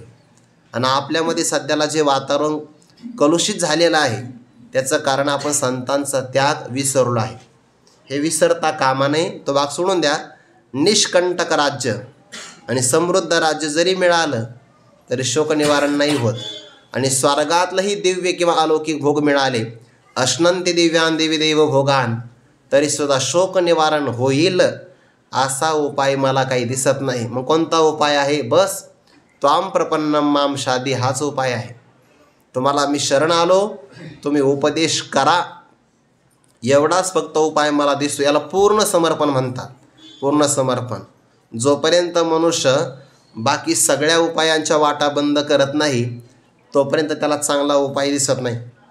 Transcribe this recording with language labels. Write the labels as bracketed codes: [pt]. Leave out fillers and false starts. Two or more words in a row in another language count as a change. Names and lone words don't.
[mr] आणि आपल्यामध्ये सध्याला जे वातावरण कलुषित झालेलं आहे त्याचं कारण आपण संतांचा त्याग विसरलो आहे. हे विसरता कामा नये. तो भाग सोडून द्या. निष्कंटक राज्य आणि समृद्ध राज्य जरी मिळालं तरी शोक निवारण नाही होत. आणि स्वर्गातलंही दिव्य किंवा अलौकिक भोग मिळाले, [sa] अश्नंती दिव्यान देवी देव भोगान, [mr] तरीसुद्धा शोक निवारण होईल असा उपाय मला काही दिसत नाही. मग कोणता उपाय आहे? बस [sa] त्वाम प्रपन्नम माम शादी [mr] हाच उपाय आहे. तुम्हाला मी शरण आलो, तुम्ही उपदेश करा, एवढाच फक्त उपाय मला दिसतो. याला पूर्ण समर्पण म्हणतात. पूर्ण समर्पण. जोपर्यंत मनुष्य बाकी सगळ्या उपायांच्या वाटा बंद करत नाही तोपर्यंत त्याला चांगला उपाय दिसत नाही.